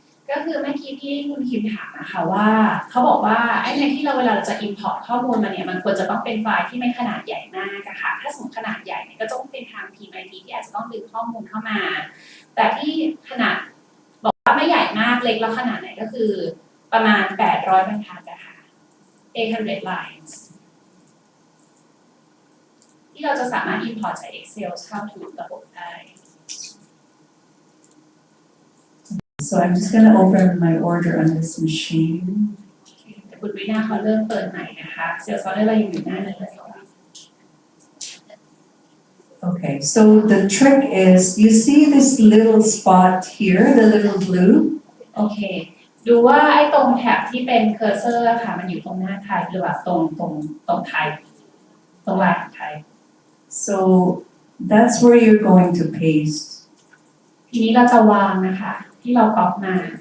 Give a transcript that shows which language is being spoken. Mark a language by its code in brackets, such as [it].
[th] ก็คือเมื่อกี้ที่คุณคิมถามนะคะว่าเขาบอกว่าไอ้ในที่เราเวลาเราจะ import ข้อมูลมาเนี่ยมันควรจะต้องเป็นไฟล์ที่ไม่ขนาดใหญ่มากอะค่ะถ้าสมมติขนาดใหญ่เนี่ยก็ต้องเป็นทางทีม IT ที่อาจจะต้องดึงข้อมูลเข้ามาแต่ที่ขนาดบอกว่าไม่ใหญ่มากเล็กแล้วขนาดไหนก็คือประมาณ800บรรทัดอะค่ะ800 lines ที่เราจะสามารถ import จาก Excel เข้าถึงระบบได้ [en] So I'm just gonna open my order on this machine. [th] แต่คุณวินาเขาเริ่มเปิดใหม่นะคะเซลล์ซอร์เรายังอยู่หน้านี้ [en] Okay, so the trick is, you see this little spot here, the little blue? [th] โอเคดูว่าไอ้ตรงแท็บที่เป็นเคอร์เซอร์ค่ะมันอยู่ตรงหน้าไทป์หรือว่าตรงไทป์ตรงลายของไทป์ [en] So that's where you're going to paste. [th] ทีนี้เราจะวางนะคะที่เราก๊อปมา